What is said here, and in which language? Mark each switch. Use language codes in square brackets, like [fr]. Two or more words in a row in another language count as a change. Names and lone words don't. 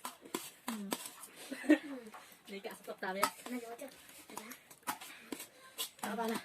[id] Ini kak stop tadi. [vi] Nó giỏi chưa? [id] Apa lah?